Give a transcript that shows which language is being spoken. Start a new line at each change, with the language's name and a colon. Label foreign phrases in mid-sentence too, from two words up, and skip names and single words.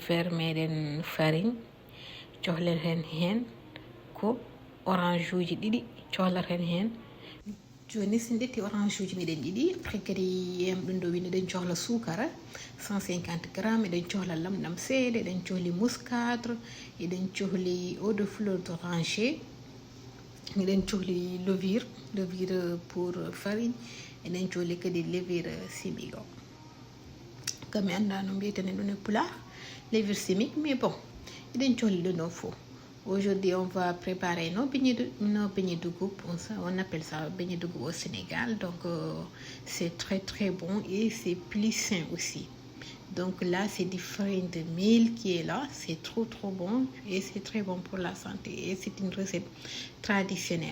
Fula: verre meɗen farine cohleren hen ko orange uji ɗiɗi cohleren hen joni sin detti orange uji miɗen ɗiɗi après kadi yam ɗum ɗo wino ɗen cohla sukara 150 grammes eɗen cohla lamɗam seeɗa eɗen cohli muscadre eɗen cohli
French: eau de fleur d'oranger
Fula: eɗen cohli
French: levure pour farine
Fula: eɗen cohli kadi
French: levure chimique
Fula: o kam mi anda no mbiyetene ɗum e pulaar
French: levure chimique mais bon
Fula: eɗen cohli ɗum ɗon fof.
French: Aujourd'hui, on va préparer nos beignets de groupe. On appelle ça beignets de groupe au Sénégal. Donc, c'est très très bon et c'est plus sain aussi. Donc là, c'est du farine de mil qui est là. C'est trop trop bon et c'est très bon pour la santé. Et c'est une recette traditionnelle.